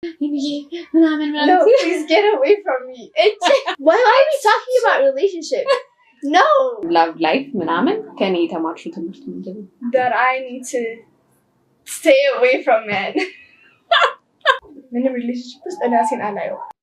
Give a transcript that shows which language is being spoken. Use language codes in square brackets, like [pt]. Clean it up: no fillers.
[en] No, please get away from me. Why are we talking about relationship? No. [am] Love life, ምናምን ከኔ የተማርሽው ትምህርት ምንድነው? [en] That I need to stay away from men. [am] ምንም relationship ውስጥ ራሴን አላየው.